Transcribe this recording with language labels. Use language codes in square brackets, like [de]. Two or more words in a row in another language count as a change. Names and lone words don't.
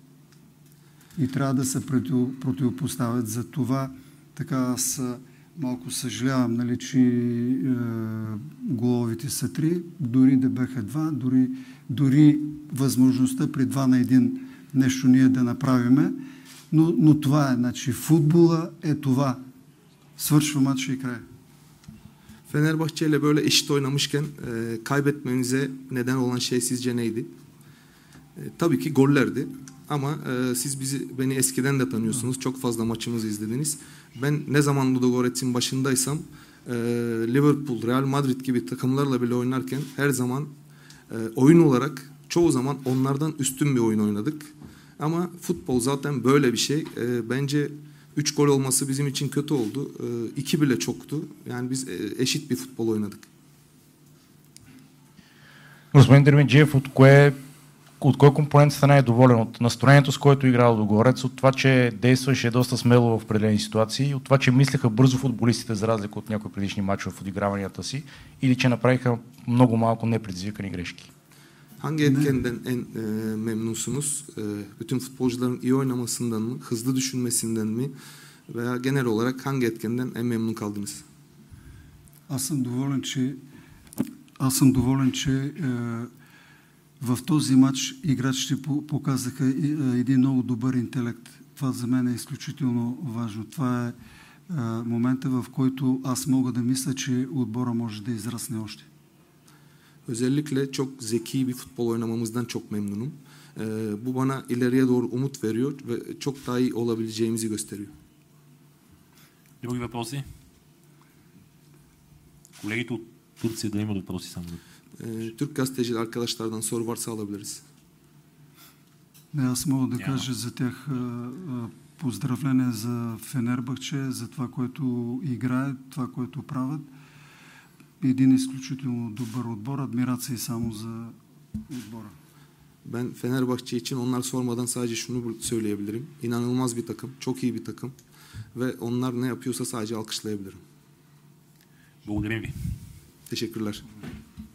[bg] И трябва да се противопоставят. За това така аз малко съжалявам, нали, че головите са 3, дори да бяха 2, дори възможността при 2 на 1 нещо ние да направиме. Но това е, значи футбола е това. Свършва матча и край. [tr] Fenerbahçe ile böyle eşit oynamışken kaybetmenize neden olan şey sizce neydi? Tabii ki gollerdi. Ama siz beni eskiden de tanıyorsunuz. Çok fazla maçımızı izlediniz. Ben ne zaman Ludogorets'in başındaysam Liverpool, Real Madrid gibi takımlarla bile oynarken her zaman oyun olarak çoğu zaman onlardan üstün bir oyun oynadık. Ama futbol zaten böyle bir şey. Bence 3 gol olması bizim için kötü oldu. 2 bile çoktu. Yani biz eşit bir futbol oynadık. [bg] Господин Дерменджиев, от кой компонент сте най-доволен? От настроението, с което играл Лудогорец, от това, че действаше доста смело в определени ситуации, от това, че мислеха бързо футболистите, за разлика от някои предишни мачове в отиграванията си, или че направиха много малко непредизвикани грешки? [tr] Hangi etkenden en memnunsunuz? Bütün futbolcuların iyi oynamasından mı, hızlı düşünmesinden mi veya genel olarak hangi etkenden en memnun kaldınız? [bg] Аз съм доволен, че в този матч играчите показаха един много добър интелект. Това за мен е изключително важно. Това е момента, в който аз мога да мисля, че отбора може да израсне още. [tr] Özellikle çok zeki bir futbol oynamamızdan çok memnunum. Bu bana ileriye doğru umut veriyor ve çok daha iyi olabileceğimizi gösteriyor. [bg] Други въпроси? Колегите от Турция да имат въпроси само. [tr] Türk gazeteci arkadaşlardan soru varsa alabiliriz. [bg] Аз мога да кажа за тях Поздравление за Фенербахче, за това, което играе, това, което правят. Един изключително добър отбor. Admiraции само за отбора. [tr] Ben Fenerbahçe için onlar sormadan sadece şunu söyleyebilirim. İnanılmaz bir takım, çok iyi bir takım ve onlar ne yapıyorsa sadece alkışlayabilirim. [bg] Благодарим ви. [tr] Teşekkürler.